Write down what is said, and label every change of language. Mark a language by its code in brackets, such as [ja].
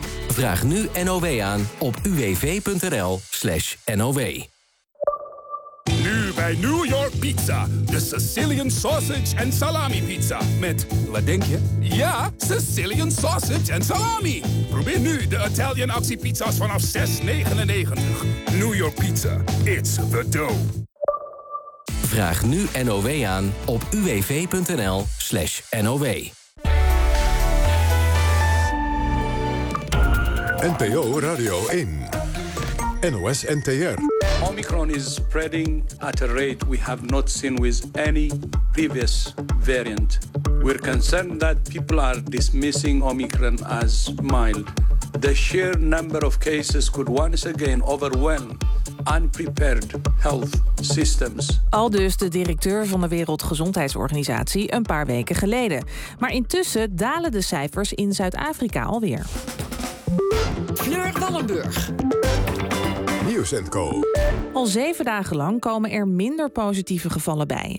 [nl] Vraag nu NOW aan op uwv.nl/NOW. Nu bij New York Pizza, de Sicilian Sausage en Salami Pizza. Met, wat denk je? Ja, Sicilian Sausage en Salami. Probeer nu de Italian Actie Pizza's vanaf 6,99. [en] New York Pizza, it's the dough. [nl] Vraag nu NOW aan op uwv.nl/NOW. NPO Radio 1. NOS NTR. [en] Omicron is spreading at a rate we have not seen with any previous variant. We're concerned that people are dismissing Omicron as mild. The sheer number of cases could once again overwhelm unprepared health systems. [nl] Aldus de directeur van de Wereldgezondheidsorganisatie een paar weken geleden. Maar intussen dalen de cijfers in Zuid-Afrika alweer. Fleur Wallenburg. Nieuws en Co. Al 7 dagen lang komen er minder positieve gevallen bij.